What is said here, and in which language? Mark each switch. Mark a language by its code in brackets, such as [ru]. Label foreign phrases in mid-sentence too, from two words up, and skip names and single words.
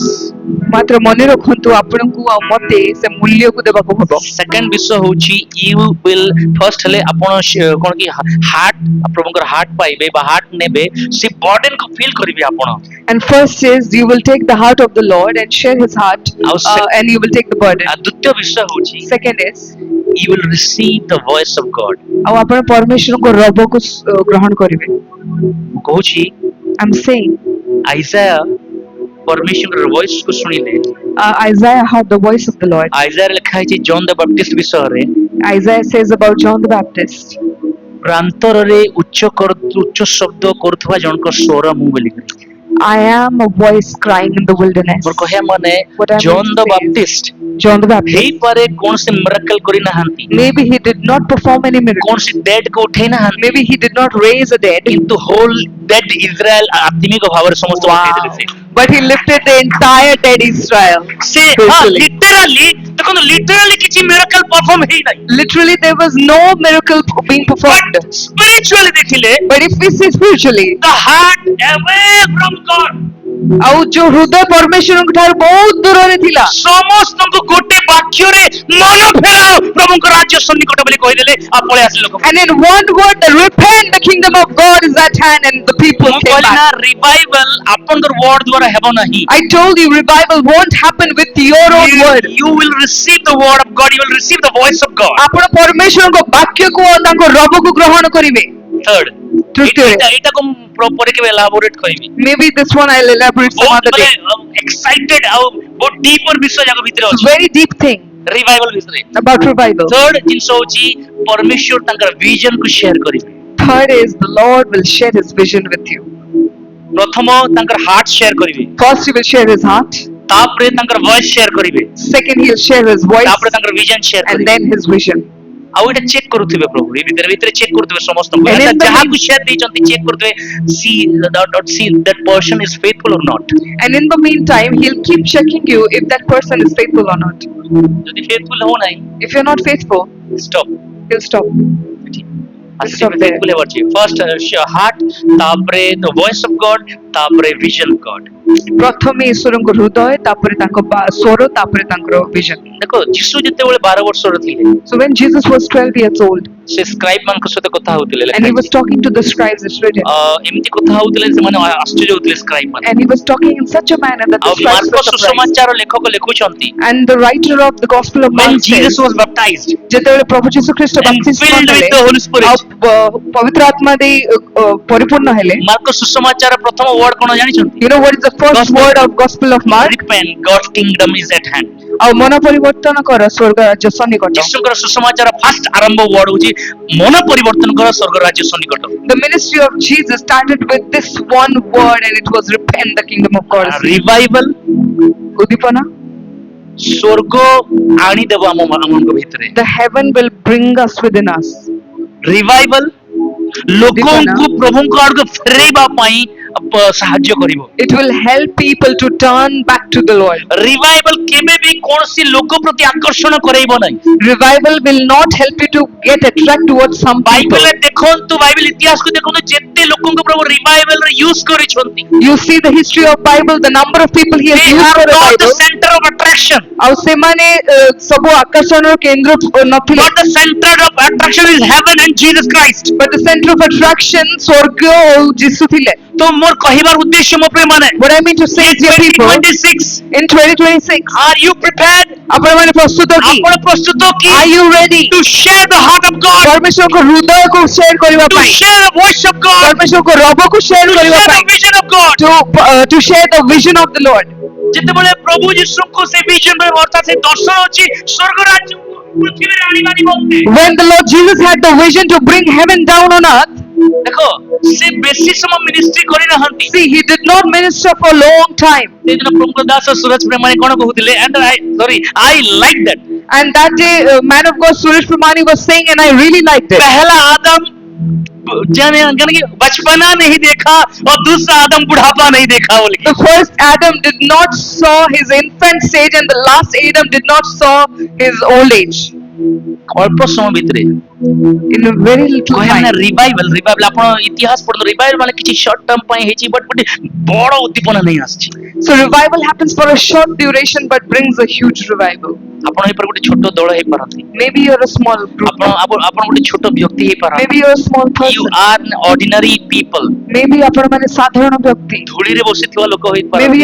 [or] ମାତ୍ର ମନେ ରଖନ୍ତୁ ଆପଣଙ୍କୁ ଆଉ ମତେ ସେ ମୂଲ୍ୟକୁ ଦେବାକୁ ହବ. ସେକେଣ୍ଡ ବିଷୟ ହଉଛି [en] you will first [or] ହେଲେ ଆପଣ କଣ କି ହାର୍ଟ ପ୍ରଭୁଙ୍କର ହାର୍ଟ ପାଇବେ ବା ହାର୍ଟ ନେବେ ସେ ବର୍ଡେନ କୁ ଫିଲ୍ କରିବେ ଆପଣ [en] And first is you will take the heart of the Lord and share his heart, and you will take the burden. [or] ଆଉ ଦ୍ୱିତୀୟ ବିଷୟ ହଉଛି [en] Second is you will receive the voice of God [or] ଆଉ ଆପଣ ପରମେଶ୍ୱରଙ୍କ ରବକୁ ଗ୍ରହଣ କରିବେ. ମୁଁ କହୁଛି [en] I'm saying [or] ଆଇସାୟା ପରମେଶ୍ୱର ଭଏସ କୁ ଶୁଣିଲେ [en] Isaiah heard the voice of the Lord. [or] आइजाया ଲେଖା ହେଇଛି ଜନ୍ ଦ ବାପ୍ଟିଷ୍ଟ ବିଷୟରେ [en] Isaiah says about John the Baptist. [or] ପ୍ରାନ୍ତରରେ ଉଚ୍ଚ ଶବ୍ଦ କରୁଥିବା ଜଣଙ୍କ ସ୍ୱର ମୁଁ ବୋଲି [en] I am a voice crying in the wilderness. [or] ମୋର କହିବା ମାନେ [en] What I [or] ଜନ୍ [en] meant [or] ଦ [en] to say is, [or] ବାପ୍ଟିଷ୍ଟ [en] John the Baptist, [or] ହେଇପାରେ କୌଣସି ମିରାକଲ କରି ନାହାନ୍ତି [en] maybe he did not perform any miracle. [or] କୌଣସି ଡେଡ୍ କୁ ଉଠେଇ ନାହାନ୍ତି [en] Maybe he did not raise a dead, [or] କିନ୍ତୁ [en] whole dead [or] ଇସ୍ରାଏଲ ଆତ୍ମିକ ଭାବରେ ସମସ୍ତ ଉଠେଇଦେଲେ ସେ [en] but he lifted the entire dead Israel. [or] ସେ [en] Spiritually. [or] ଲିଟରାଲି ଦେଖନ୍ତୁ ଲିଟରାଲି କିଛି [en] miracle perform [or] ହେଇନାହିଁ [en] Literally, there was no miracle being performed. but spiritually [or] ଦେଖିଲେ [en] But if we see spiritually, the heart away from God [or] ଆଉ ଯୋଉ ହୃଦୟ ପରମେଶ୍ୱରଙ୍କ ଠାରୁ ବହୁତ ଦୂରରେ ଥିଲା, ସମସ୍ତଙ୍କୁ ଗୋଟେ ବାକ୍ୟରେ ମନ ଫେରାଅ ପ୍ରଭୁଙ୍କ ରାଜ୍ୟ ସନ୍ନିକଟ ବୋଲି କହିଦେଲେ ଆଉ ପଳେଇ ଆସିଲେ ଲୋକ। [en] And in one word, the repent, the kingdom of God is at hand, and the people [or] ମୁଁ [en] came [or] କହିଲି ନା [en] back. [or] ରିଭାଇଭାଲ ଆପଣଙ୍କର ୱାର୍ଡ ଦ୍ୱାରା ହେବ ନାହିଁ। [en] I told you, revival won't happen with your own word. You will receive the word of God, you will receive the voice of God. [or] ଆପଣ ପରମେଶ୍ୱରଙ୍କ ବାକ୍ୟକୁ ଓ ତାଙ୍କ ରବକୁ ଗ୍ରହଣ କରିବେ। [en] Third, [or] ତୃତୀୟରେ, ଏଇଟାକୁ ମୁଁ ପରେ କେବେ ଏଲାବୋରେଟ କରିବି। [en] maybe this one I'll elaborate some [or] ବହୁତ [en] other [or] ମାନେ [en] day. [or] ଏକ୍ସାଇଟେଡ ଆଉ ବହୁତ ଡିପର ବିଷୟ ଯାକ ଭିତରେ [en] It's a [or] ଅଛି [en] very deep thing [or] ରିଭାଇଭାଲ ବିଷୟରେ। [en] about revival. [or] ଥର୍ଡ ଜିନିଷ ହଉଛି ପରମେଶ୍ୱର ତାଙ୍କର ଭିଜନ କୁ ସେୟାର କରିବେ। [en] Third is the Lord will share His vision with you. [or] ପ୍ରଥମ ତାଙ୍କର [en] heart share [or] କରିବେ, [en] First, He will share His heart. [or] ତାପରେ ତାଙ୍କର [en] voice share [or] କରିବେ, [en] Second, He'll share His voice, [or] ତାପରେ ତାଙ୍କର [en] vision share and [or] କରିବେ। [en] then His vision. [or] ଆଉ ଏଇଟା ଚେକ୍ କରୁଥିବେ ପ୍ରଭୁ, ଏ ଭିତରେ ଭିତରେ ଚେକ୍ କରୁଥିବେ ସମସ୍ତଙ୍କୁ, [en] And in the [or] ଯାହାକୁ ସେୟାର ଦେଇଛନ୍ତି ଚେକ୍ କରୁଥିବେ, [en] see that person is faithful or not. And in the meantime, He'll keep checking you if that person is faithful or not. [or] ଯଦି faithful ହଉ ନାହିଁ, [en] If you're not faithful, stop. He'll stop. [or] ଆସିବେ faithful ହେବାର ଅଛି। [en] First heart, [or] ତାପରେ [en] the voice of God, [or] ତାପରେ [en] vision of God। [or] ପ୍ରଥମେ ଈଶ୍ୱରଙ୍କ ହୃଦୟ, ତାପରେ ତାଙ୍କ ସ୍ୱର, ତାପରେ ତାଙ୍କର vision. ଦେଖ ଯୀଶୁ ଯେତେବେଳେ 12 ବର୍ଷର ଥିଲେ, [en] So when Jesus was 12 years old, [or] ସେ ସ୍କ୍ରାଇବ ମାନଙ୍କ ସହିତ କଥା ହଉଥିଲେ, [en] and He was talking to the scribes, it's written, [or] ଏମିତି କଥା ହଉଥିଲେ ସେମାନେ ଆଶ୍ଚର୍ଯ୍ୟ ହଉଥିଲେ ସ୍କ୍ରାଇବ ମାନେ। [en] and He was talking in such a manner that the [or] ଆଉ [en] scribes [or] ମାର୍କ [en] were surprised. [or] ସୁସମାଚାର ଲେଖକ ଲେଖୁଛନ୍ତି, [en] And the writer of the Gospel of when Mark Jesus says, was baptized [or] ଯେତେବେଳେ ପ୍ରଭୁ ଯୀଶୁ ଖ୍ରୀଷ୍ଟ [en] and [or] ବାପ୍ତିସ୍ମ [en] filled with [or] ନେଲେ [en] the Holy Spirit, [or] ଆଉ ପବିତ୍ର ଆତ୍ମା ଦେଇ ପରିପୂର୍ଣ୍ଣ ହେଲେ, ମାର୍କ ସୁସମାଚାର ପ୍ରଥମ ୱାର୍ଡ କଣ ଜାଣିଛନ୍ତି? [en] you know what is the first Gospel. word of Gospel of Mark? Repent, God's kingdom is at hand. [or] ଆଉ ମନ ପରିବର୍ତ୍ତନ କର, ସ୍ୱର୍ଗ ରାଜ୍ୟ ସନ୍ନିକଟ. ଯୀଶୁଙ୍କର ସୁସମାଚାର ଫାଷ୍ଟ ଆରମ୍ଭ ୱାର୍ଡ ହଉଛି ମନ ପରିବର୍ତ୍ତନ କର, ସ୍ୱର୍ଗ ରାଜ୍ୟ ସନ୍ନିକଟ। [en] The ministry of Jesus started with this one word, and it was repent, the kingdom of God is near. [or] ରିଭାଇଭାଲ ଉଦ୍ଦୀପନା, ସ୍ୱର୍ଗ ଆଣିଦେବ ଆମମାନଙ୍କ ଭିତରେ। [en] the heaven will bring us within us. [or] ରିଭାଇଭାଲ ଲୋକଙ୍କୁ ପ୍ରଭୁଙ୍କ ଆଡକୁ ଫେରେଇବା ପାଇଁ ସାହାଯ୍ୟ କରିବ। [en] It will help people to turn back to the Lord. [or] ରିଭାଇଭାଲ କେବେ ବି କୌଣସି ଲୋକ ପ୍ରତି ଆକର୍ଷଣ କରେଇବ ନାହିଁ। [en] Revival will not help you to get attract towards some people. [or] ବାଇବେଲରେ ଦେଖନ୍ତୁ, ବାଇବେଲ ଇତିହାସକୁ ଦେଖନ୍ତୁ, ଯେତେ ଲୋକଙ୍କୁ ପ୍ରଭୁ ରିଭାଇଭାଲରେ ୟୁଜ କରିଛନ୍ତି, [en] You see the history of Bible, the number of people He has they used are for the not the Bible. center of attraction, [or] ଆଉ ସେମାନେ ସବୁ ଆକର୍ଷଣର କେନ୍ଦ୍ର ନଥିଲେ, [en] but the center of attraction is heaven and Jesus Christ. but the center of attraction [or] ସ୍ୱର୍ଗ ଓ ଯୀଶୁ ଥିଲେ. ତ ମୋର କହିବାର ଉଦ୍ଦେଶ୍ୟ ମୋ ପ୍ରିୟ ମାନେ, [en] What I mean to say, dear people, 2026, in 2026, are you prepared? [or] ଆପଣମାନେ ପ୍ରସ୍ତୁତ କି? ଆପଣ ପ୍ରସ୍ତୁତ କି? [en] Are you ready? To share the heart of God, [or] ପରମେଶ୍ୱରଙ୍କ ହୃଦୟକୁ ସେୟାର କରିବା [en] to [or] ପାଇଁ, [en] share the voice of God, [or] ପରମେଶ୍ୱରଙ୍କ ରବକୁ ସେୟାର [en] to [or] କରିବା [en] share [or] ପାଇଁ, [en] the vision of God. to share the vision of the Lord. [or] ଯେତେବେଳେ ପ୍ରଭୁ ଯୀଶୁଙ୍କୁ ସେ vision ଅର୍ଥାତ୍ ସେ ଦର୍ଶନ ଅଛି ସ୍ୱର୍ଗ ରାଜ୍ୟକୁ ପୃଥିବୀରେ ଆଣିବା ନିମନ୍ତେ, [en] When the Lord Jesus had the vision to bring heaven down on earth, [or] ଦେଖ ସେ ବେଶୀ ସମୟ ମିନିଷ୍ଟ୍ରି କରିନାହାନ୍ତି। [en] see, He did not minister for a long time. [or] ସେଦିନ ପ୍ରମୁଖ ଦାସ ସୁରଜ ପ୍ରେମାଣୀ କଣ କହୁଥିଲେ, [en] and I like that, And that day, man of God Suresh Pramani was saying, and I really liked it. [hi] पहला आदम जाने कि बचपना नहीं देखा और दूसरा आदम बुढ़ापा नहीं देखा बोल के। [en] The first Adam did not saw his infant stage, and the last Adam did not saw his old age. [or] ଅଳ୍ପ ସମୟ ଭିତରେ [en] In a very little [or] କହିବା ନା [en] time. [or] ରିଭାଇଭାଲ ଆପଣ ଇତିହାସ ପଢନ୍ତୁ, ରିଭାଇଭାଲ ମାନେ କିଛି [en] short term [or] ପାଇଁ ହେଇଛି, ବଟ୍ ଗୋଟେ ବଡ ଉଦ୍ଦୀପନା ନେଇ ଆସିଛି। [en] So revival happens for a short duration, but brings a huge revival. [or] ଆପଣ ଏପରି ଗୋଟେ ଛୋଟ ଦଳ ହେଇପାରନ୍ତି, [en] Maybe you're a small group. [or] ଆପଣ ଗୋଟେ ଛୋଟ ବ୍ୟକ୍ତି ହେଇପାରନ୍ତି, [en] Maybe you're a small you person. are an ordinary people, [or] Maybe ଆପଣମାନେ ସାଧାରଣ ବ୍ୟକ୍ତି. ଧୂଳିରେ ବସିଥିବା ଲୋକ [en] Maybe [or] ହେଇପାରନ୍ତି,